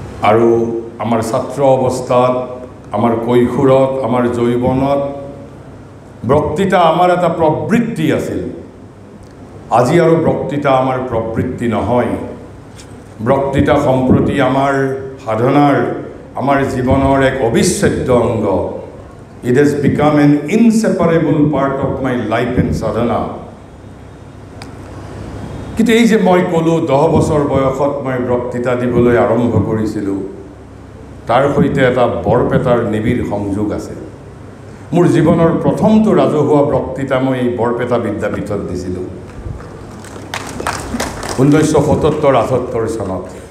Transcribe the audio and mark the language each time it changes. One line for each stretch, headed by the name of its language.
Assamese: আৰু আমাৰ ছাত্ৰ অৱস্থাত, আমাৰ কৈশোৰত, আমাৰ যৌৱনত বক্তৃতা আমাৰ এটা প্ৰবৃত্তি আছিল। আজি আৰু বক্তৃতা আমাৰ প্ৰবৃত্তি নহয়। বক্তৃতা সম্প্ৰতি আমাৰ সাধনাৰ, আমাৰ জীৱনৰ এক অবিচ্ছেদ্য অংগ।
English: It has become an inseparable part of my life and sadhana.
Assamese: কিন্তু এই যে মই ক'লোঁ 10 বছৰ বয়সত মই বক্তৃতা দিবলৈ আৰম্ভ কৰিছিলোঁ, তাৰ সৈতে এটা বৰপেটাৰ নিবিড় সংযোগ আছে। মোৰ জীৱনৰ প্ৰথমটো ৰাজহুৱা বক্তৃতা মই এই বৰপেটা বিদ্যাপীঠত দিছিলোঁ 1977-78 চনত।